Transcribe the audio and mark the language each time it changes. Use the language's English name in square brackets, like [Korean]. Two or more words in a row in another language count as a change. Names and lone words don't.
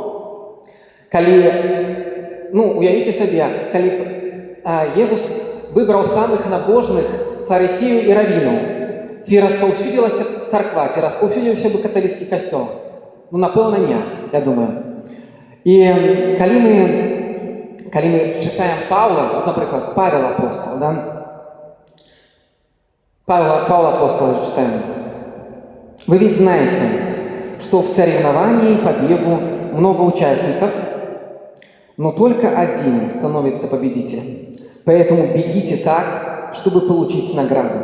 [Belarusian] Калі, уявіце сабе, калі Езус выбраў самых набожных фарысеяў і равінаў, ці распаўсюдзілася царква, ці распаўсюдзіўся бы каталіцкі касцёл? Напэўна, не, я думаю. І калі мы чытаем Павла, напрыклад, Павел апостол, [Russian] Павла апостола читаем. Вы ведь знаете, что в соревновании по бегу много участников, но только один становится победителем. Поэтому бегите так, чтобы получить награду.